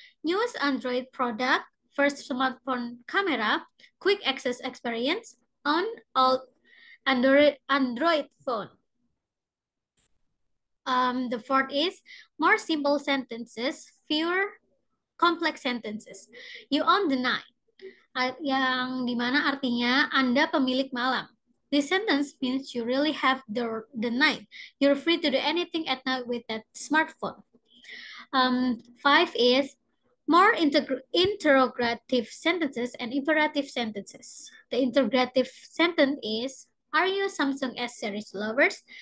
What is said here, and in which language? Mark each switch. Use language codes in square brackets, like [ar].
[en] Newest Android product, first smartphone camera, quick access experience on all Android phone. The fourth is more simple sentences, fewer complex sentences. You own the night, [id] yang dimana artinya Anda pemilik malam. [en] This sentence means you really have the night. You're free to do anything at night with that smartphone. Five is more interrogative sentences and imperative sentences. The interrogative sentence is, are you Samsung S series lovers?